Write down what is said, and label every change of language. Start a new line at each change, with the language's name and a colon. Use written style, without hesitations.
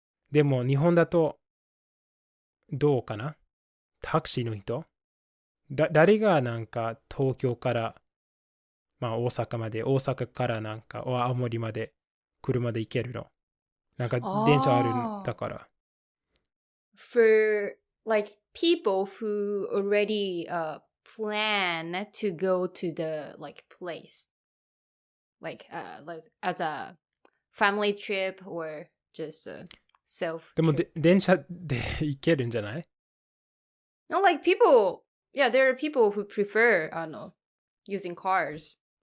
Japanese: でも日本だと、どうかなタクシーの人誰がなんか東京から、まあ大阪まで、大阪からなんか青森まで車で行けるのなんか電車あるんだから。
English: For like people who already plan to go to the like place, like as a family trip or just a self.
Japanese: でも電車で行けるんじゃない
English: No, like people Yeah, there are people who prefer, using cars.